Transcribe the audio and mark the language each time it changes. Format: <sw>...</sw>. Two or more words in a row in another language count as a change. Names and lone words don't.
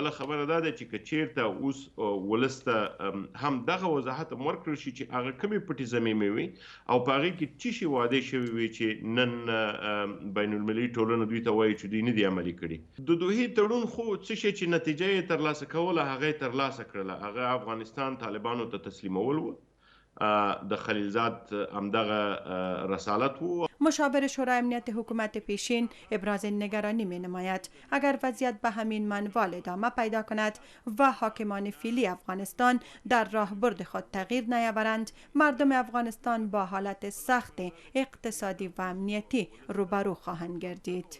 <ps>بله خبره دا ده چې که چیرته اوس ولس ته هم دغه وضاحت هم ورکړل شي چې هغه کومې پټې ضمیمې وي او په هغې کې څه شي وعدې شوي وي چې نن بین المللي ټولنه دوی ته وایي چې دوی نه دي عملي کړي. د دوحې تړون خو څه شی چې نتیجه یې ترلاسه کوله هغه یې ترلاسه کړله. هغه افغانستان طالبانو ته تسلیمول و. د خلیلزاد همدغه رسالت و.</ps> <fa>مشاور شورای امنیت حکومت پیشین ابراز نگرانی می نماید اگر وضعیت به همین منوال ادامه پیدا کند و حاکمان فعلی افغانستان در راهبرد خود تغییر نیاورند مردم افغانستان با حالت سخت اقتصادی و امنیتی روبرو خواهند گردید.</fa>